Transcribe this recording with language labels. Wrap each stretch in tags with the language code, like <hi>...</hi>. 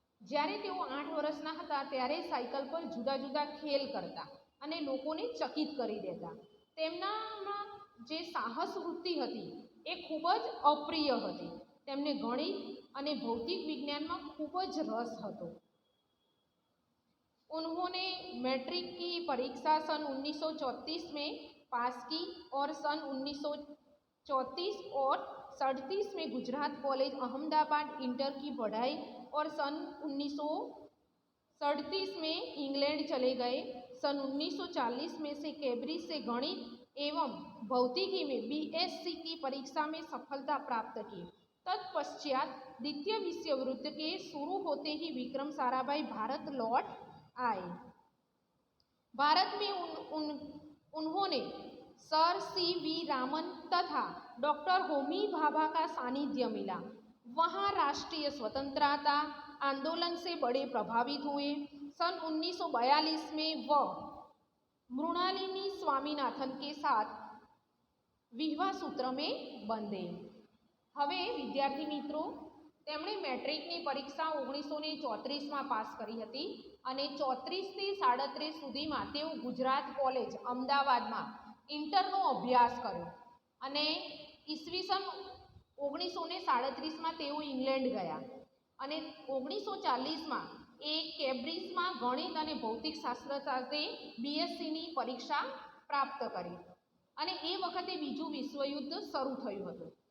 <gu>જ્યારે તેઓ 8 વર્ષના હતા ત્યારે સાયકલ પર જુદા જુદા ખેલ કરતા અને લોકોને ચકિત કરી દેતા. તેમનામાં જે સાહસ વૃત્તિ હતી એ ખૂબ જ અપ્રિય હતી. તેમને ગણિત અને ભૌતિક विज्ञान खूब ज रस હતો.</gu> <hi>उन्होंने मैट्रिक की परीक्षा सन 1934 में पास की और सन 1934 और 37 में गुजरात कॉलेज अहमदाबाद इंटर की पढ़ाई और सन 1937 में इंग्लैंड चले गए. सन 1940 में से कैम्ब्रिज से गणित एवं भौतिकी में BSc की परीक्षा में सफलता प्राप्त की. तत्पश्चात द्वितीय विश्व युद्ध के शुरू होते ही विक्रम साराभाई भारत लौट आए. भारत में उन्होंने सर CV रामन तथा डॉक्टर होमी भाभा का सानिध्य मिला. वहाँ राष्ट्रीय स्वतंत्रता आंदोलन से बड़े प्रभावित हुए. सन 1942 में वह मृणालिनी स्वामीनाथन के साथ विवाह सूत्र में बंधे.</hi> <gu>હવે વિદ્યાર્થી મિત્રો, તેમણે મેટ્રિકની પરીક્ષા 1934માં પાસ કરી હતી અને 34 થી 37 સુધીમાં તેઓ ગુજરાત કોલેજ અમદાવાદમાં ઇન્ટરનો અભ્યાસ કર્યો અને ઈસવીસન 1937માં તેઓ ઇંગ્લેન્ડ ગયા અને 1940માં એ કેમ્બ્રિજમાં ગણિત અને ભૌતિકશાસ્ત્ર સાથે BScની પરીક્ષા પ્રાપ્ત કરી અને એ વખતે બીજું વિશ્વયુદ્ધ શરૂ થયું હતું.</gu>